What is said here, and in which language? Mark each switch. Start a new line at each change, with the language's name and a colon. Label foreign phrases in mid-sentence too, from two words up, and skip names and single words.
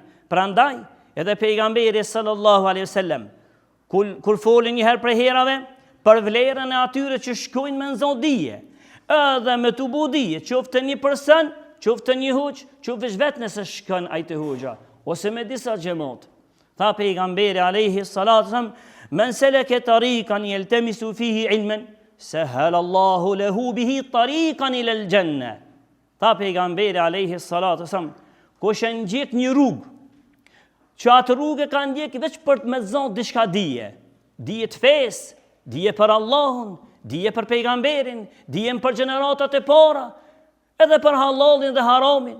Albanian: Prandaj, edhe pejgamberi
Arabic: صلى الله عليه وسلم,
Albanian: kur folin një herë prej herave, për vlerën e atyre që shkojnë me nxon dije, edhe me të bu dije, qoftë një person, qoftë një huq, qoftë vetë nëse shkon ai te huxha, ose me disa xhamat. Tha pejgamberi
Arabic: عليه الصلاة والسلام من سلك طريقا يلتمس فيه علما سهل الله له به طريقا إلى الجنة.
Albanian: Tha pejgamberi
Arabic: عليه الصلاة والسلام,
Albanian: kush e ndjek një rrugë, që atë rrugë ka ndjek veç për të me zonë diçka dije të fesë, dije për Allahun, dije për pejgamberin, dije për gjeneratat e para, edhe për halalin dhe haramin.